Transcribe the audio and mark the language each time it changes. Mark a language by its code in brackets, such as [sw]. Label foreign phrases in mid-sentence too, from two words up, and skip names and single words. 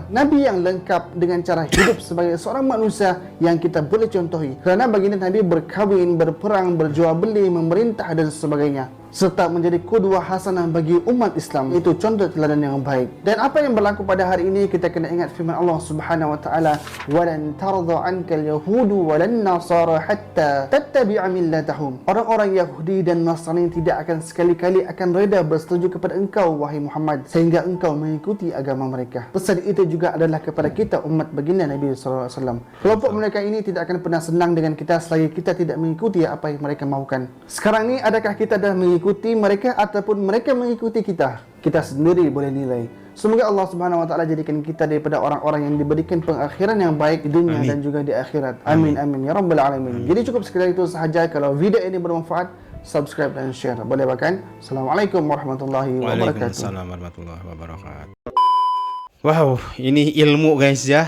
[ms] Nabi yang lengkap dengan cara hidup sebagai seorang manusia yang kita boleh contohi, kerana baginda Nabi berkahwin, berperang, berjual beli, memerintah dan sebagainya, serta menjadi qudwah hasanah bagi umat Islam. Itu contoh teladan yang baik. Dan apa yang berlaku pada hari ini, kita kena ingat firman Allah [ar] سبحانه وتعالى, "ولن ترضى عنك اليهود ولا النصارى حتى تتبع ملتهم." [ms] Orang-orang Yahudi dan Nasrani tidak akan sekali-kali akan reda bersetuju kepada engkau wahai Muhammad sehingga engkau mengikuti agama mereka. Pesan itu juga adalah kepada kita umat baginda Nabi [ar] صلى الله عليه وسلم. [ms] Kelompok mereka ini tidak akan pernah senang dengan kita selagi kita tidak mengikuti apa yang mereka mahukan. Sekarang ni adakah kita dah mengikuti mereka ataupun mereka mengikuti kita? Kita sendiri boleh nilai. Semoga Allah [ar] سبحانه وتعالى [ms] jadikan kita daripada orang-orang yang diberikan pengakhiran yang baik di dunia dan juga di akhirat. [ar] آمين آمين يا رب العالمين. [ms] Jadi cukup sekedar itu sahaja. Kalau video ini bermanfaat, subscribe dan share. Boleh bahkan. [ar] السلام عليكم ورحمة الله وبركاته. وعليكم السلام ورحمة الله وبركاته. [ms] Wow, ini ilmu guys ya.